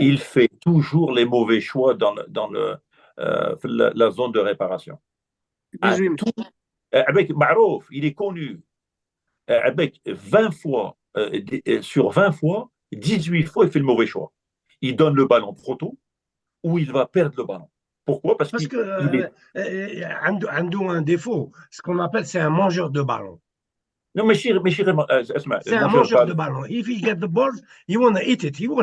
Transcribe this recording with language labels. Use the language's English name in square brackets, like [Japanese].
[French] Il fait toujours les mauvais choix dans la zone de réparation. Avec [Arabic] معروف, [French] il est connu. Avec 20 fois, sur 20 fois, 18 fois, il fait le mauvais choix. Il donne le ballon trop tôt ou il va perdre le ballon. Pourquoi? Parce qu'il a un défaut. Ce qu'on appelle, c'est un mangeur de ballon. Non, mais c'est un mangeur de ballon. [English] If he get the ball, he want to eat it.